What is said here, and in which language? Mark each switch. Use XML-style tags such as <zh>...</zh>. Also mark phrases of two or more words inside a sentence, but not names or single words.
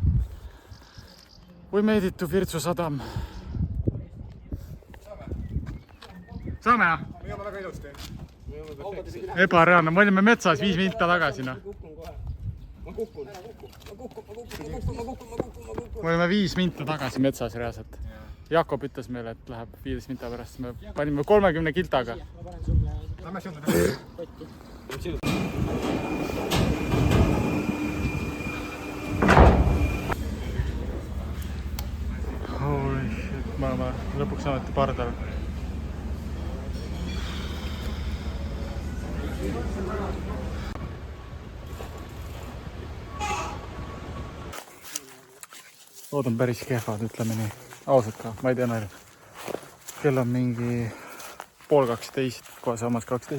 <en>We made it to Virtsu sadam.</en> <et>saame jah? me jõuame väga ilusti. Ebareaalne, me olime metsas 5 minutit tagasi, noh. Ma kukun. Me olime 5 minutit tagasi metsas reaalselt. Jakob ütles meile, et läheb 15 minuti pärast. Me panime 30 kiltaga. Lähme sinna.</et> <en>Holy shit,</en> <et>me oleme lõpuks ameti pardal. Lood on päris kehvad, ütleme nii. Ausalt ka, ma ei tea nalja. Kell on mingi 11:30, kohe samas 12.</et>